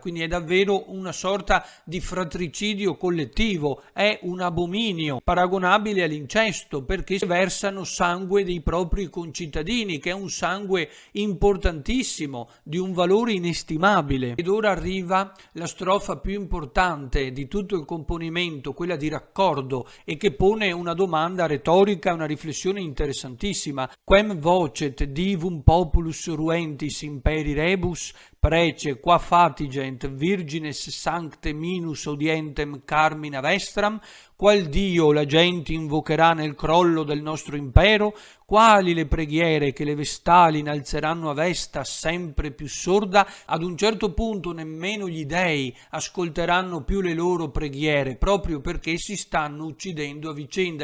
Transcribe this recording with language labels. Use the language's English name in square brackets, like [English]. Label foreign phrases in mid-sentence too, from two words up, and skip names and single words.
[Italian] Quindi è davvero una sorta di fratricidio collettivo, è un abominio paragonabile all'incesto, perché versano sangue dei propri concittadini, che è un sangue importantissimo, di un valore inestimabile. Ed ora arriva la strofa più importante di tutto il componimento, quella di raccordo, e che pone una domanda retorica, una riflessione interessantissima. [Latin] Quem vocet divum populus ruentis imperi rebus, prece qua fatigent virgines sancte minus audientem carmina vestram, [Italian] qual Dio la gente invocherà nel crollo del nostro impero, quali le preghiere che le vestali innalzeranno a Vesta sempre più sorda. Ad un certo punto nemmeno gli dei ascolteranno più le loro preghiere, proprio perché si stanno uccidendo a vicenda.